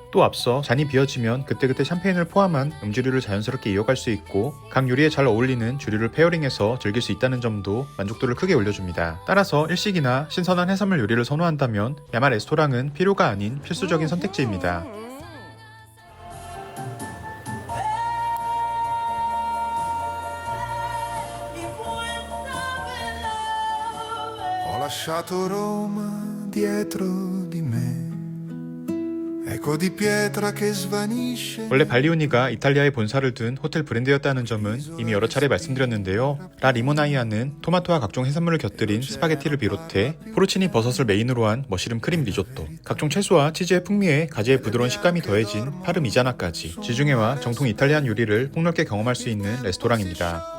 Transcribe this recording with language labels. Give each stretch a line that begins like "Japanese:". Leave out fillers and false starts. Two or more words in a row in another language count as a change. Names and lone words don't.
Korean: 또 앞서 잔이 비어지면 그때그때 샴페인을 포함한 음주류를 자연스럽게 이어갈 수 있고 각 요리에 잘 어울리는 주류를 페어링해서 즐길 수 있다는 점도 만족도를 크게 올려줍니다. 따라서 일식이나 신선한 해산물 요리를 선호한다면 야마 레스토랑은 필요가 아닌 필수적인 선택지입니다.
Italian: Ho lasciato Roma dietro di me, eco di pietra che svanisce.
Korean: 원래 발리오니가 이탈리아에 본사를 둔 호텔 브랜드였다는 점은 이미 여러 차례 말씀드렸는데요. 라 리모나이아는 토마토와 각종 해산물을 곁들인 스파게티를 비롯해 포르치니 버섯을 메인으로 한 머시름 크림 리조또, 각종 채소와 치즈의 풍미에 가지의 부드러운 식감이 더해진 파르미자나까지 지중해와 정통 이탈리안 요리를 폭넓게 경험할 수 있는 레스토랑입니다.